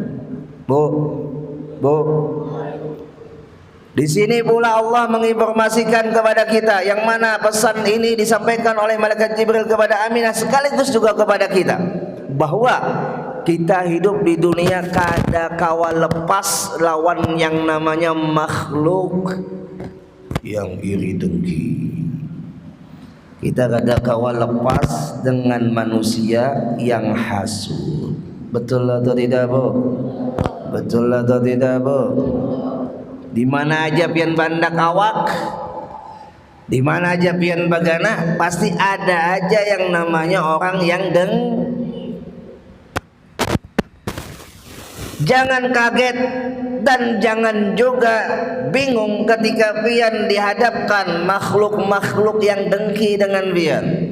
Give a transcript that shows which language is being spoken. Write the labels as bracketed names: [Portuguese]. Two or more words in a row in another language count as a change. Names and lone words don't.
[Indonesian] Bu, di sini pula Allah menginformasikan kepada kita, yang mana pesan ini disampaikan oleh malaikat Jibril kepada Aminah sekaligus juga kepada kita, bahwa kita hidup di dunia [Banjar] kada kawal lepas lawan [Indonesian] yang namanya makhluk yang iri dengki. Kita [Banjar] kada kawal lepas [Indonesian] dengan manusia yang hasud. Betul atau tidak, Bu? Betul atau tidak, Bu? Di mana aja [Banjar] pian bandak awak, [Indonesian] di mana aja [Banjar] pian bagana, [Indonesian] pasti ada aja yang namanya orang yang Jangan kaget dan jangan juga bingung ketika pian dihadapkan makhluk-makhluk yang dengki dengan pian,